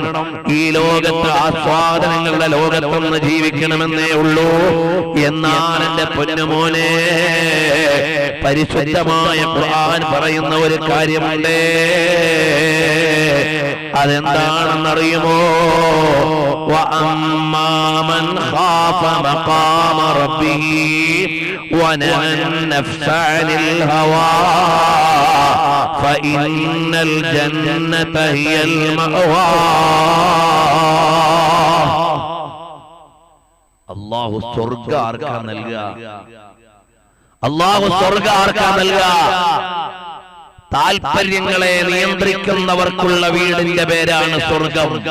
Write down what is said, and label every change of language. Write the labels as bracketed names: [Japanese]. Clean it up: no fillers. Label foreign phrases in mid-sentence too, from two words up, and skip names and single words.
[Malayalam] ഈ ലോകത്ത് ആസ്വാദനങ്ങളുടെ ലോകത്തൊന്ന് ജീവിക്കണമെന്നേ ഉള്ളൂ. എന്നാൽ എന്റെ പൊന്നുമോനെ, പരിശുദ്ധമായ ഖുർആൻ പറയുന്ന ഒരു കാര്യമുണ്ട്. അതെന്താണെന്നറിയുമോ? [Arabic] وَأَمَّا مَنْ خَافَ مَقَامَ رَبِّهِ وَنَهَى النَّفْسَ عَنِ الْهَوَى فَإِنَّ الْجَنَّةَ هِيَ الْمَأْوَى. [Malayalam] അല്ലാഹു സ്വർഗ്ഗം ആർക്കാ നൽകുക? അല്ലാഹു സ്വർഗ്ഗം ആർക്കാ നൽകുക? താൽപര്യങ്ങളെ നിയന്ത്രിക്കുന്നവർക്കുള്ള വീടിന്റെ പേരാണ് സ്വർഗം.